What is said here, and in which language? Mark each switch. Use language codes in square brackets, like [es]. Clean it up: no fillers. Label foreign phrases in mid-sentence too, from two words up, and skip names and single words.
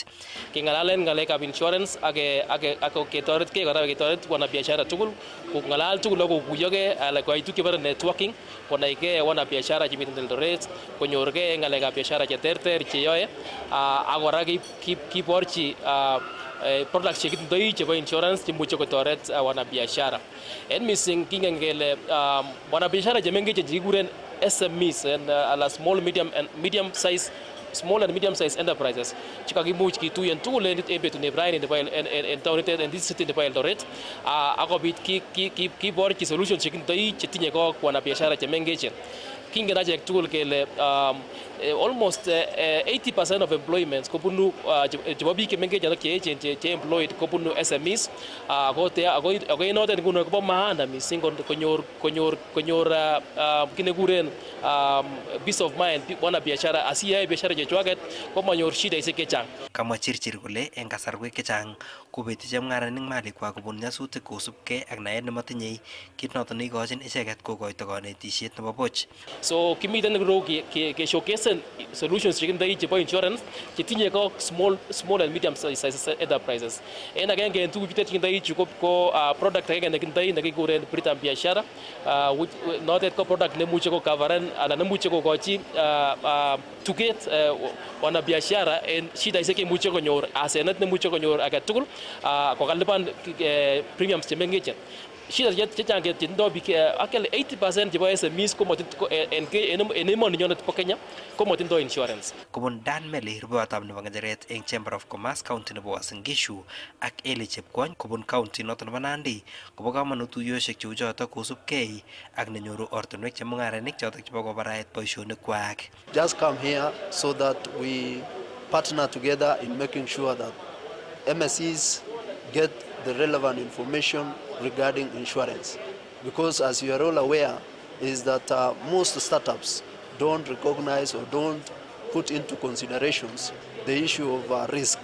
[kln] Keng'alalen ng'alekab insurance ak ketoretkei kora ketoret wanabiashara tugul kong'alal tugul ak kokuyogei koitu kibore networking konaigei wanabiashara chemiten Eldoret konyorgei ng'alekab biashara cheterter cheyoe ak kora kiborchi products chekitindoi chebo insurance chemuche kotoret wanabiashara. En missing kingen kele wanabiashara chemengechen chekikuren SMEs ala [en] small medium size small and medium sized enterprises [kln] chikakimuch kituyen tugul en betune Brian en taonit en [en] this city [kln] nebo Eldoret akobit kiborchi solutions chekindoi chetinye ko wanabiashara chemengechen. Kingen achek tugul kele [en] almost 80% of employments [kln] kobunu chebo biik chemengechen ak cheechen che employed kobunu SMEs ako inotet nguno kobo maana missing konyor kinekuren [en] peace of mind [kln] wana biashara asiyae biashara chechwaket komanyor shidaisiek chechang. Kamwa Chirchir kole en kasarwek chechang kobeti chemung'aranik malikwak kobun nyasutik kosubkei ak naet nematinye kit noton neikochin icheket kokoito kanetisiet nebo buch. So kimiten irou ke [en] showcase solutions [kln] chekindoi chebo insurance chetinye ko [en] small and medium sized enterprises. [kln] En agenge en tuguk chutet chekindoi chu ko product agenge nekindoi nekikuren Britam Biashara notet ko product nemuche ko coveren anan nemuche kokochi tuget wanabiashara en shidaisiek chemuche konyor asenet nemuche konyor age tugul kokalipan premiums chemengechen. Shida chechang chetindoi biik actually 80% chebo SMEs en emoni nyonet po Kenya komotindoi insurance. Kobun Dan Meli rubewatab nebo ng'echeret eng Chamber of Commerce County nebo Uasin Gishu ak Eli Chepkwony kobun county noton nebo Nandi kobo kamanut tuiyosiek cheu chotok kosubkei ak nenyoru ortinwek chemung'aranik chotok chebo kobarait boisionikwak. [en] Just come here so that we partner together in making sure that MSEs get the relevant information regarding insurance, because as you are all aware is that most startups don't recognize or don't put into considerations the issue of risk.